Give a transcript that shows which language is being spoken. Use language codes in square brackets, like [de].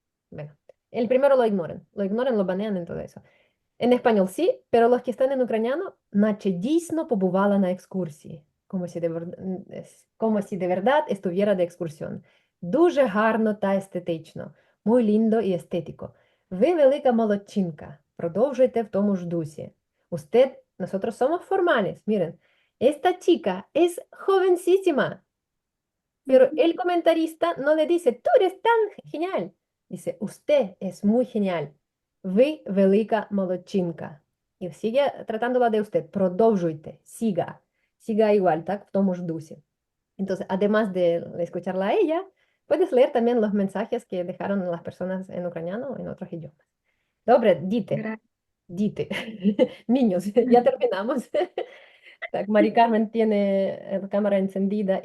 [es] Bueno, el primero lo ignoran, lo banean en todo eso. En español sí, pero los que están en ucraniano, [uk] наче дійсно побувала на екскурсії, [es] como si de verdad estuviera de excursión. [uk] Дуже гарно та естетично, [es] muy lindo y estético. [uk] Ви велика молодчинка, продовжуйте в тому ж дусі. [es] Usted, nosotros somos formales, miren, esta chica es jovencísima, pero el comentarista no le dice, tú eres tan genial. Dice, usted es muy genial. [uk] Ви велика молодчинка. І [es] sigue tratándola de usted. [uk] Продовжуйте, [es] siga. Siga igual, [uk] так, в тому ж дусі. [es] Entonces, además de escucharla a ella, puedes leer también los mensajes que dejaron las personas en ucraniano o en otros idiomas. Dobre, dite, Gracias. dite. Niños, ya terminamos. Так, Mari Carmen tiene la cámara encendida y